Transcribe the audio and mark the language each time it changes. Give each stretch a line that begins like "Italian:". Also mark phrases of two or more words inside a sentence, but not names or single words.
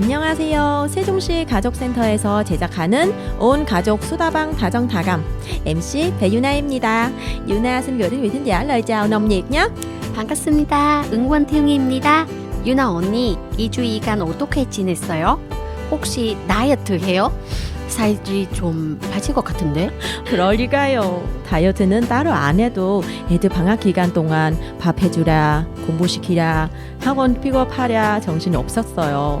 Korean: 안녕하세요. 세종시 가족센터에서 제작하는 온 가족 수다방 다정다감 MC 배유나입니다.
Vietnamese: 유나 xin gửi đến quý thính giả lời chào nồng nhiệt nhé.
Korean: 반갑습니다. 응원태웅입니다. 유나 언니, 2주간 어떻게 지냈어요? 혹시 다이어트 해요? 살이 좀 빠질 것 같은데? 그럴 리가요. 다이어트는 따로 안 해도 애들 방학 기간 동안 밥 해주랴, 공부시키랴, 학원 픽업하랴 정신이 없었어요.